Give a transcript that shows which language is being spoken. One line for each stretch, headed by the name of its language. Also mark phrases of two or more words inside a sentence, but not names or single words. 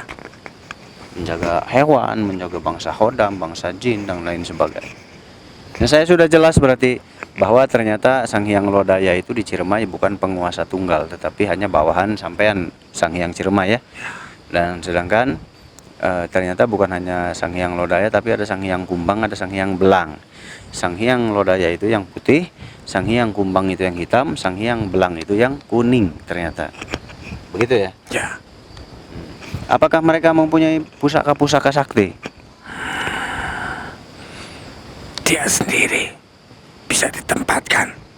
Indonesian: Menjaga hewan, menjaga bangsa hodam, bangsa jin dan lain sebagainya. Nah, saya sudah jelas berarti bahwa ternyata Sang Hyang Lodaya itu di Ciremai bukan penguasa tunggal, tetapi hanya bawahan sampean Sang Hyang Ciremai ya. Dan sedangkan ternyata bukan hanya Sang Hyang Lodaya, tapi ada Sang Hyang Kumbang, ada Sang Hyang Belang. Sang Hyang Lodaya itu yang putih, Sang Hyang Kumbang itu yang hitam, Sang Hyang Belang itu yang kuning ternyata. Begitu ya? ya. Apakah mereka mempunyai pusaka-pusaka sakti? dia sendiri bisa ditempatkan